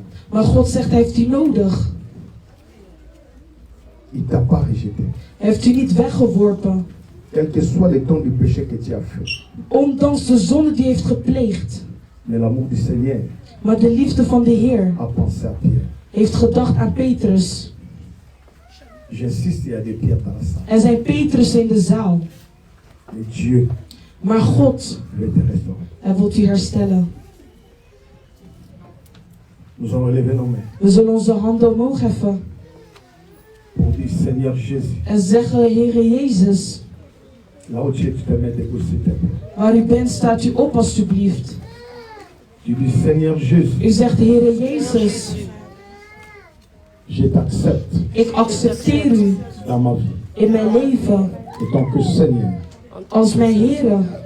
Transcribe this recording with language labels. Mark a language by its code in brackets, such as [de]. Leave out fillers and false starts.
[nl] Maar God zegt, hij heeft u nodig. [fr] Il t'a pas rejeté. [nl] Hij heeft u niet weggeworpen. [fr] Quel que soit le temps du péché que tu as fait. [nl] Ondanks de zonde die hij heeft gepleegd. [fr] Mais l'amour du Seigneur. [nl] Maar de liefde van de Heer. [fr] A pensé à Pierre. [nl] Heeft gedacht aan Petrus. [fr] J'insiste, il y a des pierres dans la salle. [nl] Er zijn Petrussen in de zaal. [fr] Mais Dieu. [nl] Maar God. [fr] Veut te restaurer. [nl] Hij wil u herstellen. [fr] Nous allons lever nos mains. [nl] We zullen onze handen omhoog heffen. [fr] Pour dire Seigneur Jésus. [nl] En zeggen, Heere Jezus. [fr] Là où tu es, tu te mets debout, s'il te plaît. [nl] Waar u bent, staat u op alstublieft. [fr] Tu dis Seigneur Jésus. [nl] U zegt, Heere Jezus. [fr] Je t'accepte. [nl] Ik accepteer u. [fr] Dans ma vie. [nl] In mijn leven. [fr] En tant que Seigneur. [nl] Als mijn Heere.